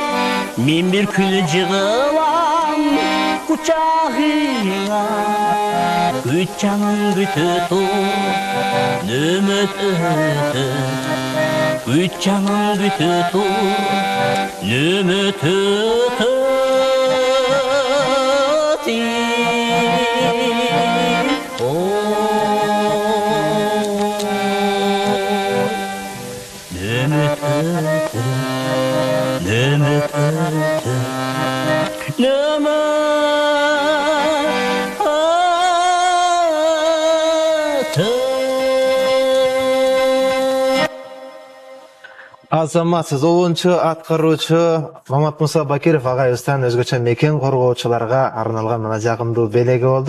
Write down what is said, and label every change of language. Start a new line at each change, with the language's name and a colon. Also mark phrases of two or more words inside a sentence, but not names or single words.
Kyrgyz: Мен бир күнү жыгылам кучагыңа, күт жаным күтү тур нөмөт өтөт. Күт жаным күтү тур нөмөт өтөт. Нөмөт өтөт, нөмөт өтөт, нөмөт Азаматсыз обунчу аткаруучу Мамат Муса Бакиров агайыбыздан өзгөчө мекен коргоочуларга арналган мына жагымдуу белеги болду.